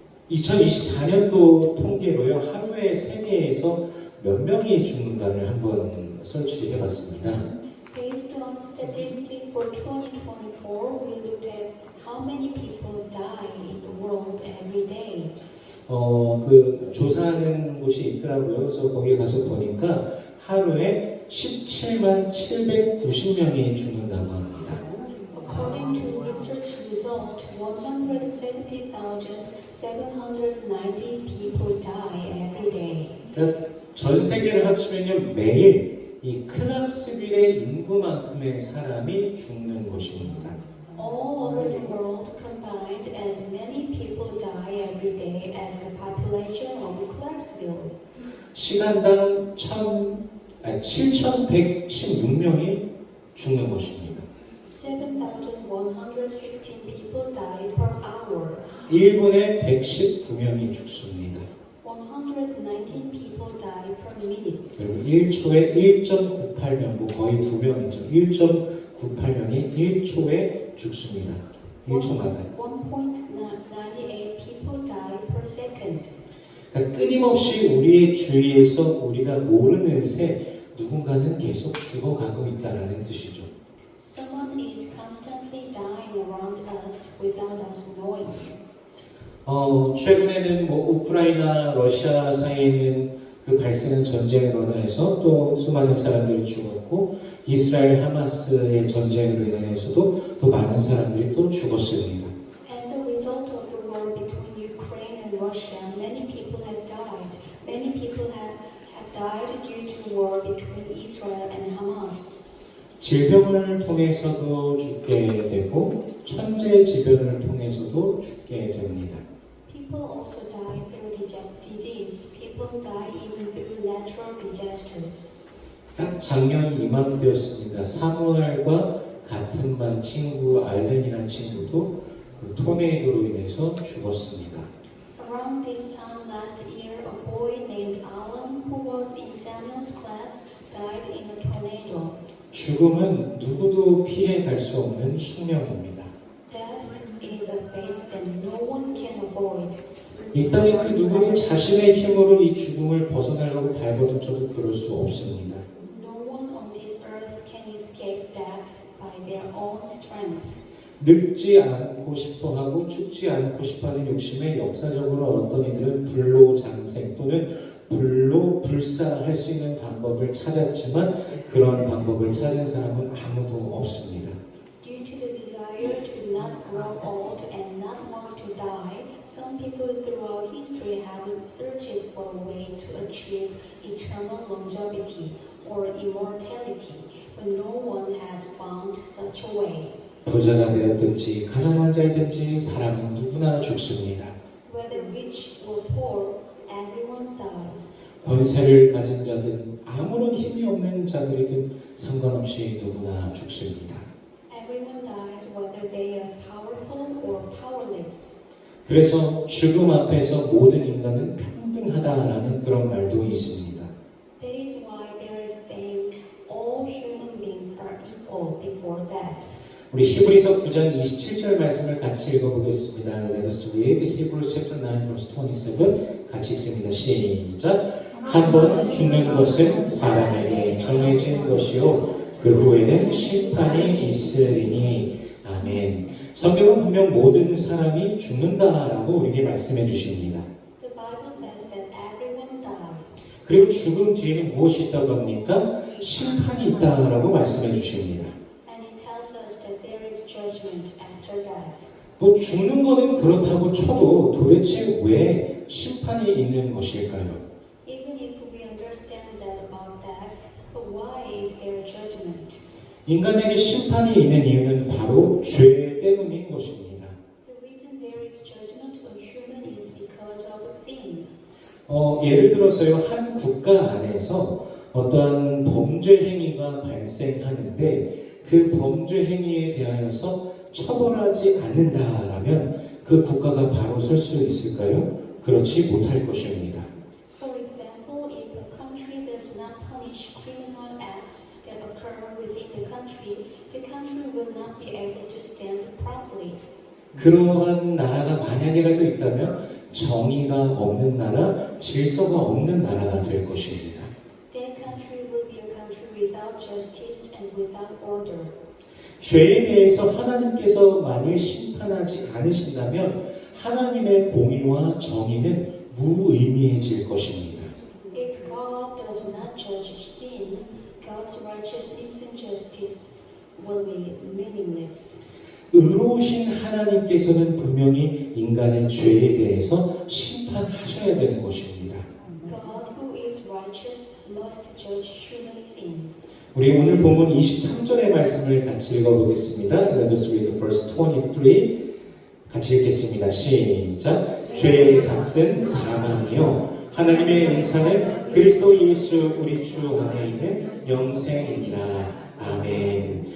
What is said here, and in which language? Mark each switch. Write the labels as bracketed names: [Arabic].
[Korean] 2024년도 통계로요, 하루에 세계에서 몇 명이 죽는가를 한번 설치해봤습니다. [English] Based on statistics for 2024, we looked at how many people die in the world every day. [Korean] 그 조사하는 곳이 있더라고요. 그래서 거기 가서 보니까 하루에 17만 790명이 죽는다고 합니다. [English] According to research result, 170,790 people die every day. [Korean] 그러니까 전 세계를 합치면요, 매일 이 클락스빌의 인구만큼의 사람이 죽는 것입니다. [English] All over the world combined, as many people die every day as the population of Clarksville. [Korean] 시간당 7,116명이 죽는 것입니다. [English] 7,116 people die per hour. [Korean] 1분에 119명이 죽습니다. [English] 119 people die per minute. [Korean] 그리고 1초에 1.98명, 거의 2명이죠. 1.98명이 1초에 죽습니다. 1초마다. [English] 1.98 people die per second. [Korean] 그러니까 끊임없이 우리의 주위에서 우리가 모르는 새 누군가는 계속 죽어가고 있다는 뜻이죠. [English] Someone is constantly dying around us without us knowing. [Korean] 최근에는 우크라이나, 러시아 사이에 있는 그 발생한 전쟁으로 인해서 또 수많은 사람들이 죽었고, 이스라엘 하마스의 전쟁으로 인해서도 또 많은 사람들이 또 죽었습니다. [English] As a result of the war between Ukraine and Russia, many people have died. Many people have died due to war between Israel and Hamas. [Korean] 질병을 통해서도 죽게 되고 천재지변을 통해서도 죽게 됩니다. [English] People also die through disease. People die even through natural disasters. [Korean] 딱 작년 이맘때였습니다. 사무엘과 같은 반 친구 알렌이라는 친구도 그 토네이도로 인해서 죽었습니다. [English] Around this time last year, a boy named Alan, who was in Samuel's class, died in a tornado. [Korean] 죽음은 누구도 피해갈 수 없는 숙명입니다. [English] Death is a fate that no one can avoid. [Korean] 이 땅에 그 누구도 자신의 힘으로 이 죽음을 벗어나려고 발버둥쳐도 그럴 수 없습니다. [English] No one on this earth can escape death by their own strength. [Korean] 늙지 않고 싶어하고 죽지 않고 싶어하는 욕심에 역사적으로 어떤 이들은 불로장생 또는 불로 불사할 수 있는 방법을 찾았지만 그런 방법을 찾은 사람은 아무도 없습니다. [English] Due to the desire to not grow old and not want to die, some people throughout history have searched for a way to achieve eternal longevity or immortality, but no one has found such a way. [Korean] 부자가 되었든지 가난한 자이든지 사람은 누구나 죽습니다. [English] Whether rich or poor, everyone dies. [Korean] 권세를 가진 자든 아무런 힘이 없는 자들이든 상관없이 누구나 죽습니다. [English] Everyone dies whether they are powerful or powerless. [Korean] 그래서 죽음 앞에서 모든 인간은 평등하다라는 그런 말도 있습니다. [English] That is why there is saying all human beings are equal before death. [Korean] 우리 히브리서 9장 27절 말씀을 같이 읽어보겠습니다. [English] Let us read Hebrews chapter 9 verse 27 [Korean] 같이 읽습니다. 시작. 한 번 죽는 것은 사람에게 정해진 것이요 그 후에는 심판이 있으리니 아멘. 성경은 분명 모든 사람이 죽는다라고 우리에게 말씀해 주십니다. [English] The Bible says that everyone dies. [Korean] 그리고 죽음 뒤에는 무엇이 있다고 합니까? 심판이 있다라고 말씀해 주십니다. [English] And it tells us that there is judgment after death. [Korean] 죽는 거는 그렇다고 쳐도 도대체 왜 심판이 있는 것일까요? [English] Even if we understand that about death, but why is there judgment? [Korean] 인간에게 심판이 있는 이유는 바로 죄 때문인 것입니다. [English] The reason there is judgment on human is because of sin. [Korean] 예를 들어서요, 한 국가 안에서 어떠한 범죄 행위가 발생하는데 그 범죄 행위에 대하여서 처벌하지 않는다라면 그 국가가 바로 설 수 있을까요? 그렇지 못할 것입니다. [English] For example, if a country does not punish criminal acts that occur within the country will not be able to stand properly. [Korean] 그러한 나라가 만약이라도 있다면 정의가 없는 나라, 질서가 없는 나라가 될 것입니다. [English] That country will be a country without justice and without order. [Korean] 죄에 대해서 하나님께서 만일 심판하지 않으신다면 하나님의 공의와 정의는 무의미해질 것입니다. [English] If God does not judge sin, God's righteousness and justice will be meaningless. [Korean] 의로우신 하나님께서는 분명히 인간의 죄에 대해서 심판하셔야 되는 것입니다. [English] God who is righteous must judge human sin. [Korean] 우리 오늘 본문 23절의 말씀을 같이 읽어보겠습니다. [English] Let us read verse 23. [Korean] 같이 읽겠습니다. 시작. 죄의 삭은 사망이요 하나님의 은사는 그리스도 예수 우리 주 안에 있는 영생이니라. 아멘.